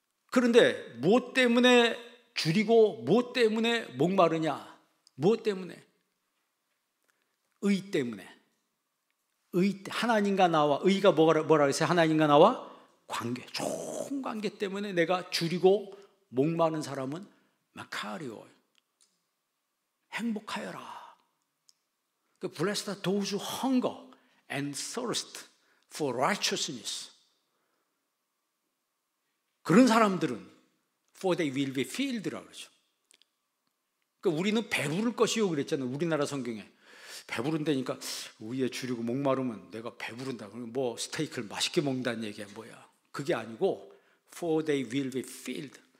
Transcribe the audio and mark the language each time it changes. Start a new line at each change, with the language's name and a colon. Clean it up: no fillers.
Korean: 그런데 무엇 때문에 줄이고 무엇 때문에 목마르냐? 무엇 때문에? 의 때문에. 하나님과 나와, 의가 뭐라 했어요? 하나님과 나와 관계, 좋은 관계 때문에 내가 줄이고 목마른 사람은 마카리오, 행복하여라.
English: Blessed are those who hunger and thirst for righteousness.
Korean: 그런 사람들은
English: for they will be filled
Korean: 라고 그러죠. 그러니까 우리는 배부를 것이요 그랬잖아요. 우리나라 성경에. 배부른다니까 위에 줄이고 목마르면 내가 배부른다. 그러면 뭐 스테이크를 맛있게 먹는다는 얘기야 뭐야. 그게 아니고
English: for they will be filled.